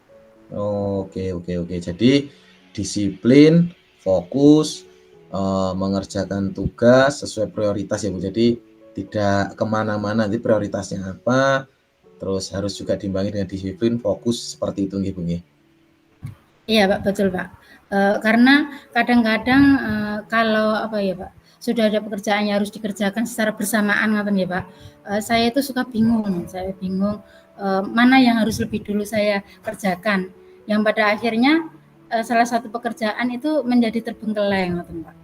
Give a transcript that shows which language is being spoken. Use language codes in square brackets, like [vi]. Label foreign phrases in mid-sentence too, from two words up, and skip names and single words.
[id] Oke. Jadi disiplin, fokus, mengerjakan tugas sesuai prioritas ya Bu. Jadi tidak kemana-mana, nanti prioritasnya apa, terus harus juga diimbangi dengan disiplin, fokus seperti itu nggih Bu nggih. Iya, Pak, betul, Pak. Karena kadang-kadang, kalau apa ya, Pak, sudah ada pekerjaan yang harus dikerjakan secara bersamaan ngoten ya, Pak, saya itu suka bingung, mana yang harus lebih dulu saya kerjakan, yang pada akhirnya, salah satu pekerjaan itu menjadi terbengkelai ngoten, Pak.